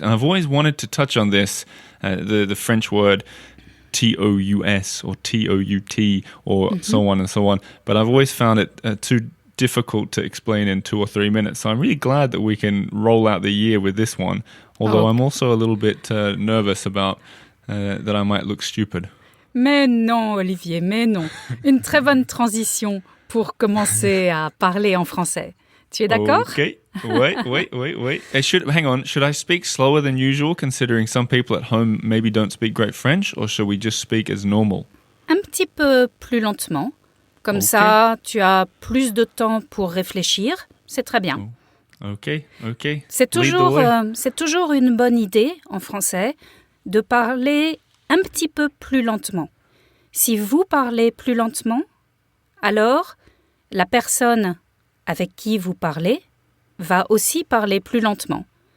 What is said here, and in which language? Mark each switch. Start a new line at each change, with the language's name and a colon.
English: And I've always wanted to touch on this, the French word T-O-U-S or T-O-U-T or so on and so on. But I've always found it too difficult to explain in 2 or 3 minutes. So I'm really glad that we can roll out the year with this one. Although I'm also a little bit nervous about that I might look stupid.
French: Mais non, Olivier, mais non. Une très bonne transition pour commencer à parler en français. Tu es d'accord?
English: Okay. Wait. Hang on. Should I speak slower than usual, considering some people at home maybe don't speak great French, or should we just speak as normal?
French: Un petit peu plus lentement. Comme ça, tu as plus de temps pour réfléchir. C'est très bien. Ok. C'est toujours une bonne idée, en français, de parler un petit peu plus lentement. Si vous parlez plus lentement, alors la personne avec qui vous parlez va aussi parler plus lentement.